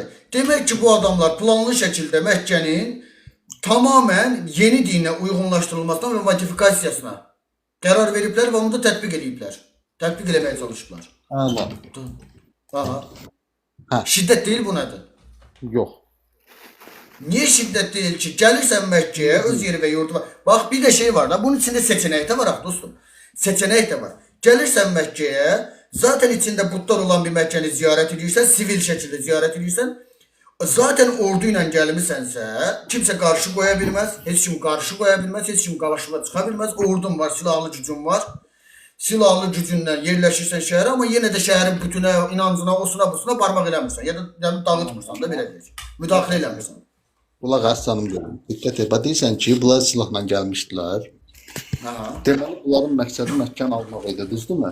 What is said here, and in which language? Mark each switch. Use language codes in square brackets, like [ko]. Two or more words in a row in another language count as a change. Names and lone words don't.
[az] Demək ki, bu adamlar planlı şəkildə Məkkənin tamamən yeni dinə uyğunlaşdırılmasına və modifikasiyasına qərar veriblər və onu da tətbiq ediblər. Tətbiq eləməyə çalışıblar. Anladım. Aha. Hə. Şiddət deyil bu nədir? Yox. [tr] Niye şiddet değil ki? Gelirsen Mekke'ye, öz yeri ve yurdu var. Bak bir de şey var da, bunun içinde seçenek de var dostum. Seçenek de var. Gelirsen Mekke'ye, zaten içinde putlar olan bir Mekke'ni ziyaret ediyorsan, sivil şekilde ziyaret ediyorsan, zaten orduyla gelmişsense, kimse karşı koyabilmez, hiç kim karşı koyabilmez, hiç kim karşıma çıkabilmez. Ordun var, silahlı gücün var. [az] Silahlı gücündən yerləşirsən şəhərə, amma yenə də şəhərin bütünə, inancına, osuna, busuna parmaq eləmirsən. Ya da dağıtmırsan da belə deyək. Müdaxilə eləmirsən. Qulaq as canım görüm. Diqqət et. Deyirsən ki, bunlar silahla gəlmişdilər. Aha. Deməli, bunların məqsədi Məkkəni almaq idi, düzdürmü?